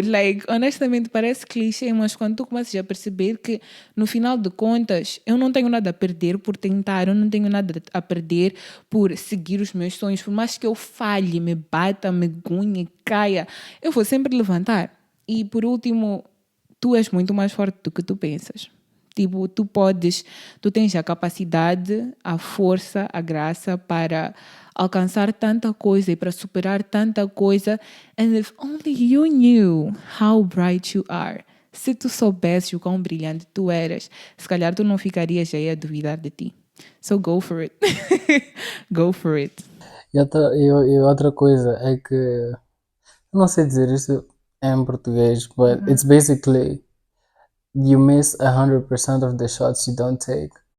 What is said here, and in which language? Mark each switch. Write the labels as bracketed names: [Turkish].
[Portuguese] Like, honestamente, parece clichê, mas quando tu começas a perceber que, no final de contas, eu não tenho nada a perder por tentar, eu não tenho nada a perder por seguir os meus sonhos, por mais que eu falhe, me bata, me gunhe, caia, eu vou sempre levantar. E, por último, tu és muito mais forte do que tu pensas. Tipo, tu tens a capacidade, a força, a graça para alcançar tanta coisa e para superar tanta coisa. [English] And if only you knew how bright you are. [Portuguese] Se tu soubesses o quão brilhante tu eras, se calhar tu não ficarias aí a duvidar de ti. [English] So go for it. Go for it. [Portuguese] E outra coisa é que, eu não sei dizer isso em português, [English] but it's basically you miss 100% of the shots you don't take.